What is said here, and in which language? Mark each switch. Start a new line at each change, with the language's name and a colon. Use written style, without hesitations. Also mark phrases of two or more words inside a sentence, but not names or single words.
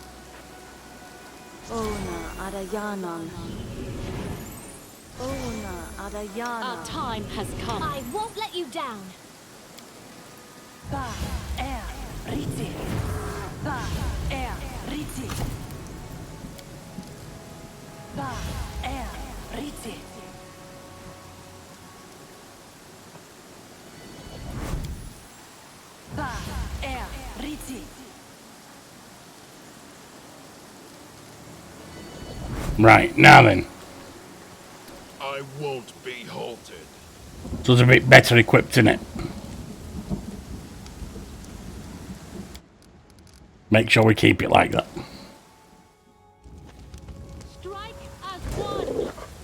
English: Ona adayanon. Ona Adayana. Our time has come. I won't let you down. Ba er riti. Ba er riti. Ba er riti. Ba er riti. Right, now then. I won't be halted. So it's a bit better equipped, innit? Make sure we keep it like that. Strike as one.